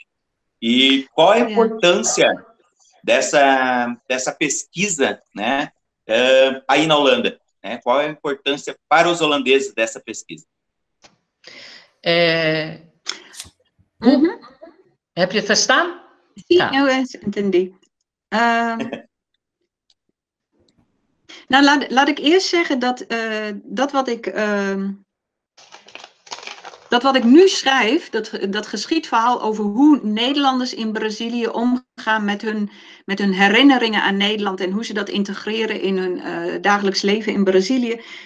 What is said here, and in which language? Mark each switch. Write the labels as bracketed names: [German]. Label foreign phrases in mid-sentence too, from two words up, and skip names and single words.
[Portuguese] E qual a importância dessa pesquisa, né, aí na Holanda? Né? Qual é a importância para os holandeses dessa pesquisa? É para testar? Sim, eu entendi. [Dutch] Nou, laat ik eerst zeggen dat wat ik nu schrijf, dat geschiedverhaal over hoe Nederlanders in Brazilië omgaan met hun herinneringen aan Nederland en hoe ze dat integreren in hun dagelijks leven in Brazilië,